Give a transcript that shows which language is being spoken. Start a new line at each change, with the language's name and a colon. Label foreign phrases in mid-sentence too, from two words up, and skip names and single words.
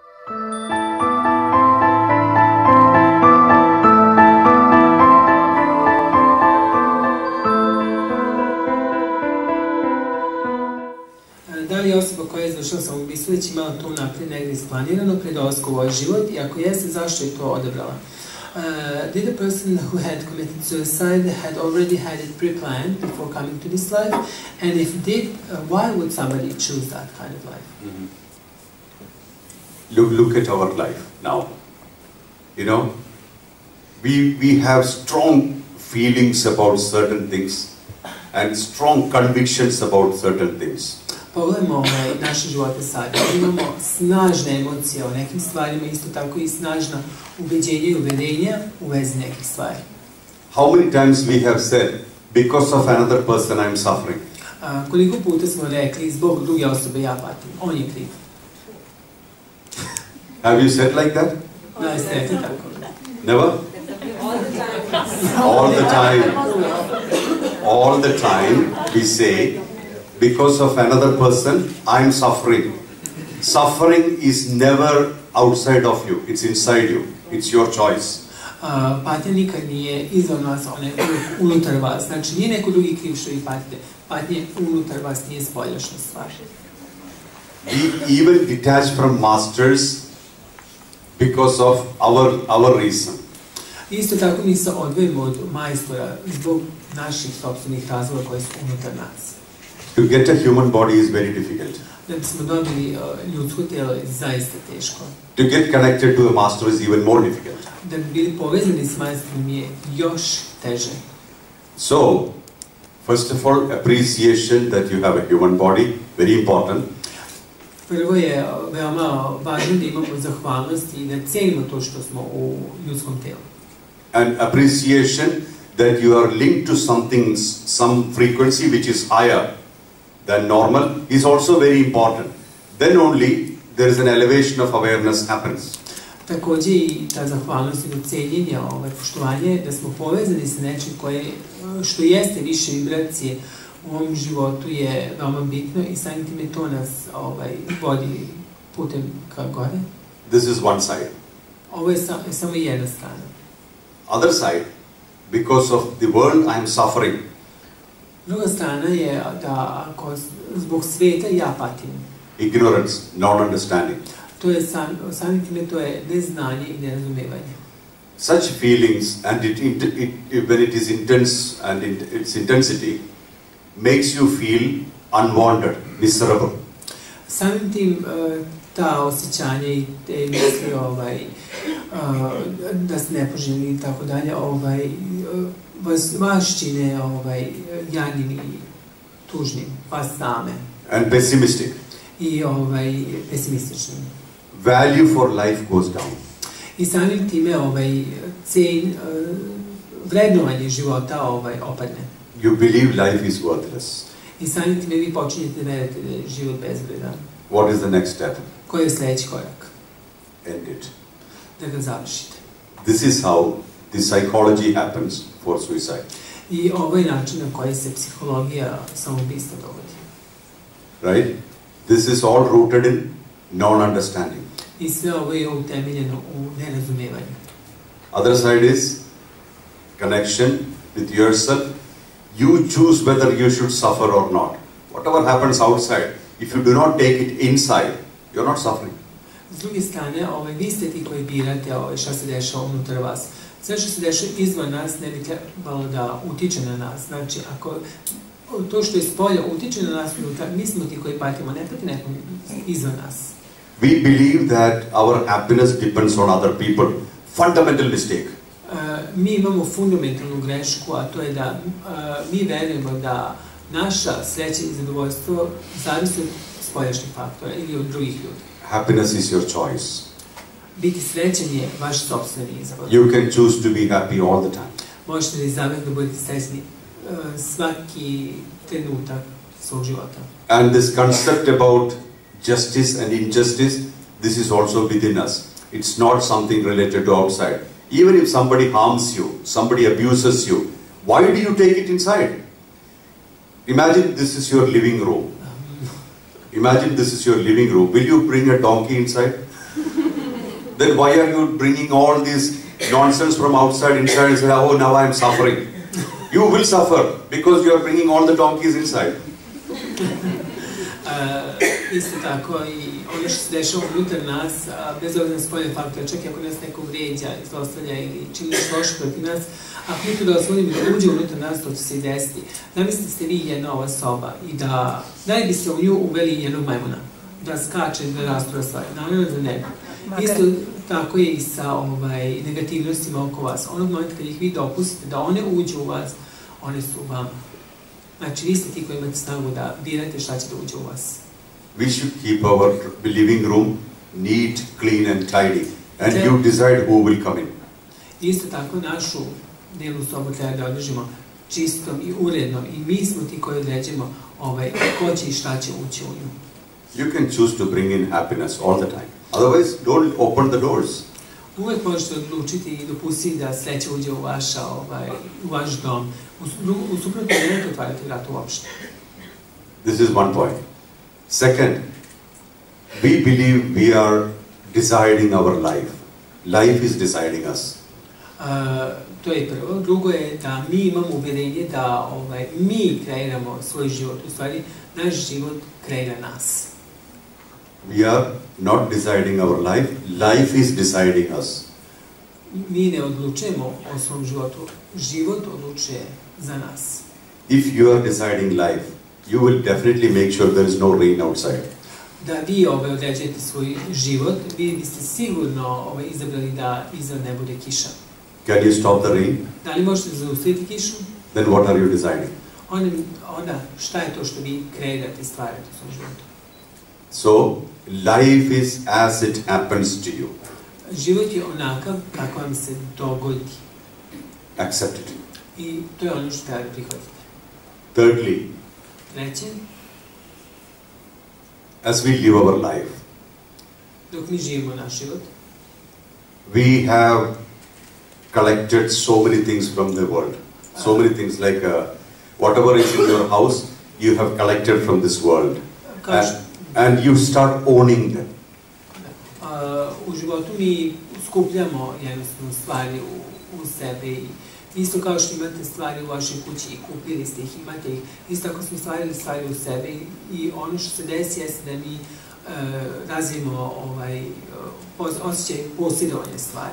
Serbian: Da li je osoba koja je izvršila samoubistvo već imala to naprijed negdje isplanirano pred dolaskom u ovaj život i ako jeste, zašto je to odabrala?
English: Did a person who had committed suicide had already had it pre-planned before coming to this life? And if did, why would somebody choose that kind of life? Mm-hmm. Look at our life now. You know, we have strong feelings about certain things and strong convictions about certain things.
Serbian: Pogledajmo naše živote sad. Imamo snažne emocije o nekim stvarima, isto tako i snažna ubeđenja i uverenja u vezi nekih stvari.
English: How many times we have said, because of another person I am suffering?
Serbian: Koliko puta smo rekli, zbog druge osobe ja patim, on je kriv.
English: Have you said like that?
Serbian: Da, jeste rekli tako?
English: Never? All the time. All the time we say, because of another person, I am suffering. Suffering is never outside of you, it's inside you, it's your choice.
Serbian: Patnja nikad nije izvan vas, ona je unutar vas. Znači, nije neko drugi kriv što vi patite. Patnja je unutar vas, nije spoljašna stvar.
English: We even detach from masters because of our reason.
Serbian: Isto tako mi se odvojimo od majstora zbog naših sopstvenih razloga koji su unutar nas.
English: To get a human body is very difficult.
Serbian: Da bismo dobili ljudsko tijelo je zaista teško.
English: To get connected to a master is even more difficult.
Serbian: Da bi bili povezani s majstorom je još teže.
English: So, first of all, appreciation that you have a human body, very important.
Serbian: Prvo je veoma važno da imamo zahvalnost i da cijenimo to što smo u ljudskom tijelu.
English: And appreciation that you are linked to something, some frequency which is higher than normal is also very important. Then only there is an elevation of awareness happens.
Serbian: Također i ta zahvalnost i cijenjenje, poštovanje, da smo povezani sa nečim što jeste više vibracije u ovom životu je veoma bitno i samim time to nas vodi putem ka gore.
English: This is one side.
Serbian: Ovo je samo jedna strana.
English: Other side, because of the world I am suffering.
Serbian: Druga strana je da ako zbog sveta ja patim.
English: Ignorance, non-understanding.
Serbian: To je samim time to je neznanje i nerazumevanje.
English: Such feelings and when it is intense and its intensity makes you feel unwanted, miserable.
Serbian: Samim tim ta osjećanja i te misli da ste nepoželjni i tako dalje vas čine jadnim i tužnim, vas same.
English: And pessimistic.
Serbian: I pesimističnim.
English: Value for life goes down.
Serbian: I samim time vrednovanje života opadne.
English: You believe life is worthless.
Serbian: I samim time vi počinjete veriti da je život bezvredan.
English: What is the next step?
Serbian: Koji je sljedeći korak?
English: End it.
Serbian: Da ga završite.
English: This is how the psychology happens for suicide.
Serbian: I ovo je način na koji se psihologija samoubistva dogodi.
English: Right? This is all rooted in non-understanding.
Serbian: I sve ovo je utemeljeno u nerazumijevanju.
English: Other side is connection with yourself. You choose whether you should suffer or not. Whatever happens outside, if you do not take it inside, you're not suffering.
Serbian: S druge strane, vi ste ti koji birate šta se dešava unutar vas. Sve što se dešava izvan nas ne bi trebalo da utiče na nas. Znači, ako to što je spolja utiče na nas unutar, mi smo ti koji patimo, ne pati nekom izvan nas.
English: We believe that our happiness depends on other people. Fundamental mistake.
Serbian: Mi imamo fundamentalnu grešku, a to je da mi verujemo da naša sreća i zadovoljstvo zavisi od spoljašnjih faktora ili od drugih ljudi.
English: Happiness is your choice.
Serbian: Biti srećan je vaš sopstveni izbor.
English: You can choose to be happy all the time.
Serbian: Možete da izaberete da budete srećni svaki trenutak svog života.
English: And this concept about justice and injustice, this is also within us. It's not something related to outside. Even if somebody harms you, somebody abuses you, why do you take it inside? Imagine this is your living room. Imagine this is your living room. Will you bring a donkey inside? then why are you bringing all this nonsense from outside inside and say, oh, now I am suffering? You will suffer because you are bringing all the donkeys inside.
Serbian: Isto tako i ono što se dešava unutar nas, bez obzira na spoljne faktore, čak i ako nas neko vređa, zlostavlja ili čini nešto loše protiv nas, ako mi to dozvolimo da uđe unutar nas, to će se i desiti. Zamislite ste vi jedna ova soba i da li biste u nju uveli jednog majmuna, da skače, da rastura stvari, naravno da ne. Isto tako je i sa negativnostima oko vas. Onog momenta kad ih vi dopustite da one uđu u vas, one su u vama. Znači, vi ste ti koji imate snagu da birate šta će da uđe u vas.
English: We should keep our living room neat, clean and tidy. And you decide who will come in.
Serbian: Isto tako našu dnevnu sobu treba da održimo čistom i urednom. I mi smo ti koji određujemo ko će i šta će ući u nju.
English: You can choose to bring in happiness all the time. Otherwise, don't open the doors.
Serbian: Uvek možete odlučiti i dopustiti da sreća uđe u vaš dom. U suprotno nemojte otvarati vrat uopšte.
English: This is one point. Second, we believe we are deciding our life. Life is deciding us.
Serbian: To je prvo. Drugo je da mi imamo uvjerenje da mi kreiramo svoj život. U stvari, naš život kreira nas.
English: We are not deciding our life. Life is deciding us.
Serbian: Mi ne odlučujemo o svom životu. Život odlučuje za nas.
English: If you are deciding life, you will definitely make sure there is no rain outside.
Serbian: Da vi određujete svoj život, vi biste sigurno izabrali da iznad ne bude kiša.
English: Can you stop the rain?
Serbian: Da li možete zaustaviti kišu?
English: Then what are you deciding?
Serbian: Onda, šta je to što vi kreirate i stvarate u svom životu?
English: So, life is as it happens to you.
Serbian: Život je onakav kako vam se dogodi.
English: Accept it.
Serbian: I to je ono što treba da prihvatite.
English: Thirdly,
Serbian: treće,
English: as we live our life,
Serbian: dok mi živimo naš život,
English: we have collected so many things from the world. So many things like whatever is in your house, you have collected from this world. And you start owning them.
Serbian: U životu mi skupljamo jednostavno stvari u sebe i isto kao što imate stvari u vašoj kući i kupili ste ih, imate ih, isto tako smo stvarili stvari u sebe i ono što se desi jeste da mi razvijemo osjećaj posjedovanja stvari.